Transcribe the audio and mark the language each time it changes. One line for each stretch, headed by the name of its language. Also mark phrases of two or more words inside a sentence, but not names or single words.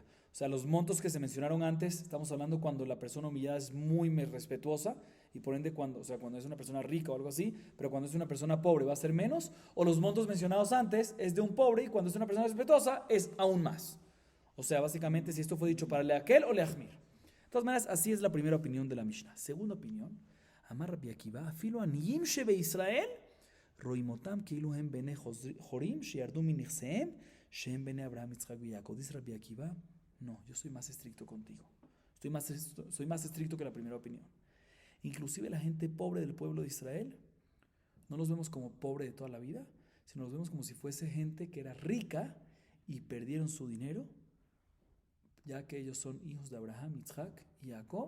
Spanish: O sea, los montos que se mencionaron antes, estamos hablando cuando la persona humillada es muy respetuosa y por ende cuando es una persona rica o algo así, pero cuando es una persona pobre va a ser menos, o los montos mencionados antes es de un pobre y cuando es una persona respetuosa es aún más. O sea, básicamente si esto fue dicho para Leakel o Leachmir. De todas maneras, así es la primera opinión de la Mishnah. Segunda opinión,
Hebrew: אמר רבי עקיבא אפילו עניים שבישראל רואים אותם כאילו הם בני חורים שירדו מנכסיהם שהם בני אברהם יצחק ויעקב.
Spanish: Dice Rabbi Akiva, no, yo soy más estricto contigo. Soy más estricto que la primera opinión. Inclusive la gente pobre del pueblo de Israel, no los vemos como pobre de toda la vida, sino los vemos como si fuese gente que era rica y perdieron su dinero, ya que ellos son hijos de Abraham, Yitzhak y Jacob.